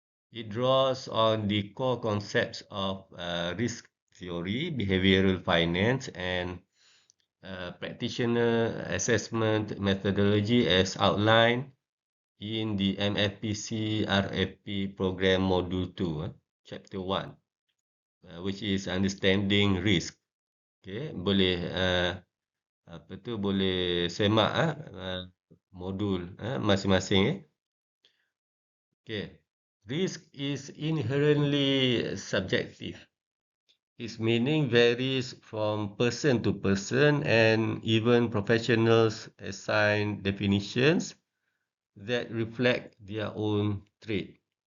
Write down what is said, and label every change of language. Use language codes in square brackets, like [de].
[en] It draws on the core concepts of risk theory, behavioral finance, and practitioner assessment methodology as outlined in the MFPC RFP program module 2, chapter 1, which is understanding risk. [ms] Okay, boleh boleh semak modul masing-masing. [en] Okay, risk is inherently subjective. Its meaning varies from person to person, and even professionals assign definitions that reflect their own trait.